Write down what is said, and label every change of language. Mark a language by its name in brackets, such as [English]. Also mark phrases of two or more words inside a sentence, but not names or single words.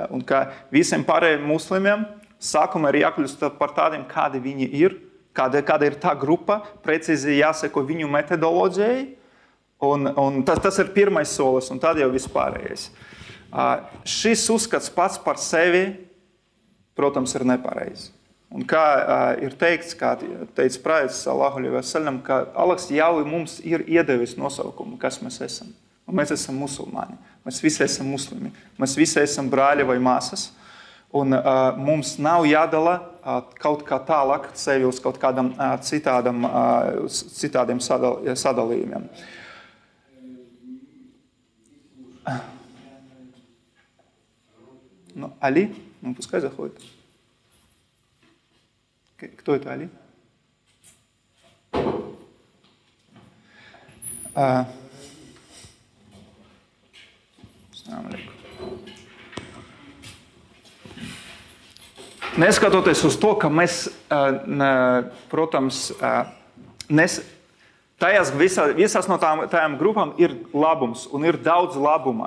[Latvian] Un ka visiem pārējiem muslimiem sākumā ir jākļūst par tādiem, kādi viņi ir, kāda ir tā grupa, precīzi jāseko viņu metodoloģijai, un tas ir pirmais solis, un tad jau vispārējais. Šis uzskats pats par sevi, protams, ir nepareizi. Un kā ir teikts, kā teica Prāvis [Arabic] صلى الله عليه وسلم, [Latvian] ka Allahs jau mums ir iedevis nosaukumu, kas mēs esam. Un mēs esam musulmaņi, mēs visi esam muslimi, mēs visi esam brāļi vai māsas, un mums nav jādala kaut kā tālāk sevi uz kaut kādam citādiem sadalījumiem. [Russian] Ну, Али, пускай заходит. Кто это Али? [Latvian] Neskatoties uz to, ka mēs, protams, visās no tām grupām ir labums un ir daudz labuma.